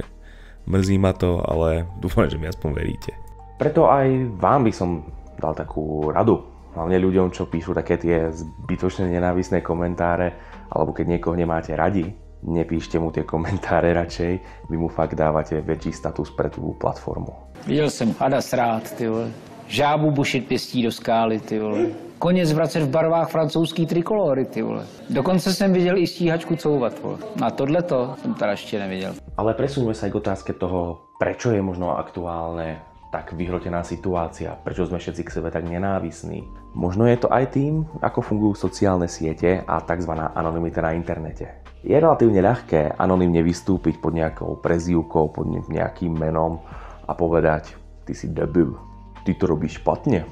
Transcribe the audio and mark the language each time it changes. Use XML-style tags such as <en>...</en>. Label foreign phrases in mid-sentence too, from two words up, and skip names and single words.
<sk>Mrzí ma to, ale dúfam, že mi aspoň veríte. Preto aj vám by som dal takú radu. Hlavne ľuďom, čo píšu také tie zbytočné nenávisné komentáre, alebo keď niekoho nemáte radi, nepíšte mu tie komentáre radšej, vy mu fakt dávate väčší status pre tú platformu.</sk> <cs>Viděl jsem hada srát, ty vole. Žábu bušit pěstí do skály, ty vole. Koně zvracet v barvách francouzský trikolory, ty vole. Dokonce jsem viděl i stíhačku couvat, vole. A tohleto jsem teda ještě neviděl.</cs> <sk>Ale presúňme sa aj k otázke toho, prečo je možno aktuálne tak vyhrotená situácia, prečo sme všetci k sebe tak nenávisní. Možno je to aj tým, ako fungujú sociálne siete a tzv. Anonymita na internete. Je relatívne ľahké anonymne vystúpiť pod nejakou prezývkou, pod nejakým menom a povedať, ty si debil, ty to robíš špatne.</sk>